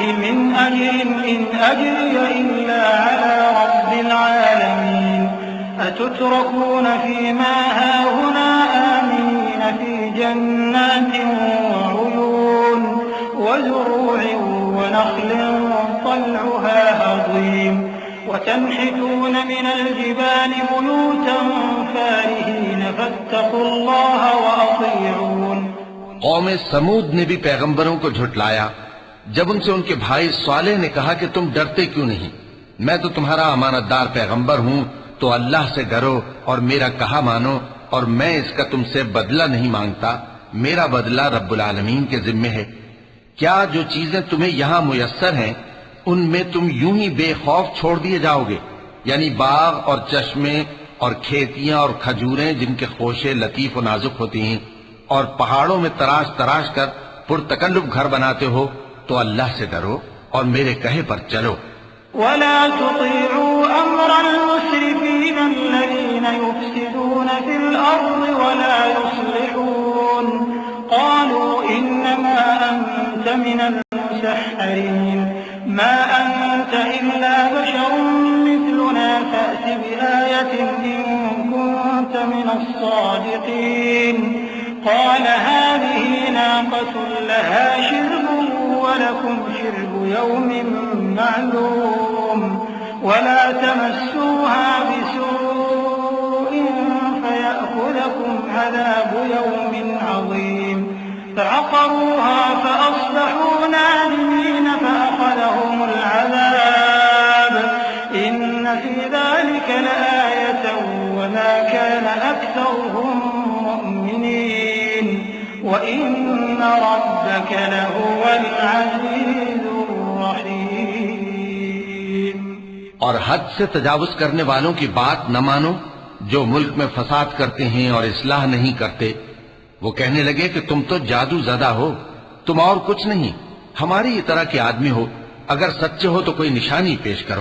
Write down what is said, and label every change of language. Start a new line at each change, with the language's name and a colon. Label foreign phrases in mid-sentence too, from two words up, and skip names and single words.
Arabic: من أجر إن أجري إلا على رب العالمين أتتركون فيما هاهنا آمنين في جنات وعيون وزروع ونخل طلعها هضيم وتنحتون من الجبال بيوتا فارهين فاتقوا الله وأطيعون।
Urdu: قوم ثمود نے بھی پیغمبروں کو جھٹلایا جب ان سے ان کے بھائی صالح نے کہا کہ تم ڈرتے کیوں نہیں، میں تو تمہارا امانت دار پیغمبر ہوں، تو اللہ سے ڈرو اور میرا کہا مانو، اور میں اس کا تم سے بدلہ نہیں مانگتا، میرا بدلہ
Arabic: رب العالمين
Urdu: کے ذمے ہے. کیا جو چیزیں تمہیں یہاں میسر ہیں ان میں تم یوں ہی بے خوف چھوڑ دیے جاؤ گے? یعنی باغ اور چشمے اور کھیتیاں اور کھجوریں جن کے خوشے لطیف اور نازک ہوتی ہیں، اور پہاڑوں میں تراش تراش کر پرتکلف گھر بناتے ہو، تو اللہ سے ڈرو اور میرے کہے پر چلو.
Arabic: ولا تطيعوا أمر المسرفين الذين يفسدون في الأرض ولا يصلحون قالوا إنما أنت من المسحرين ما أنت إلا بشر مثلنا فأت بآية إن كنت من الصادقين قال هذه ناقة لها شرب ولكم شرب يوم معلوم ولا تمسوها بسوء فيأخذكم عذاب يوم عظيم فعقروها فأصبحوا نادمين فأخذهم العذاب إن في ذلك لآية وما كان أكثرهم مؤمنين وإن ربك لهو العزيز الرحيم.
Urdu: اور حد سے تجاوز کرنے والوں کی بات نہ مانو، جو ملک میں فساد کرتے ہیں اور اصلاح نہیں کرتے. وہ کہنے لگے کہ تم تو جادو زدہ ہو، تم اور کچھ نہیں، ہماری ہی طرح کے آدمی ہو، اگر سچے ہو تو کوئی نشانی پیش کرو.